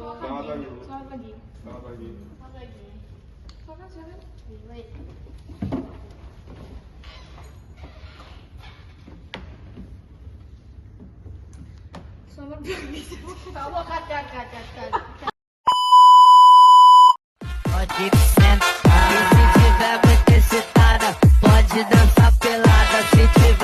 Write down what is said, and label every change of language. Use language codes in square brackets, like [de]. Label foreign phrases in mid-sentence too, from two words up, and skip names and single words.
[id] Selamat pagi, Bu. Selamat pagi. Selamat pagi. Selamat pagi. Silakan. Baik. Selamat pagi. Kamu kat. [pt] Pode sentar, se tiver muita excitada, pode dançar pelada, se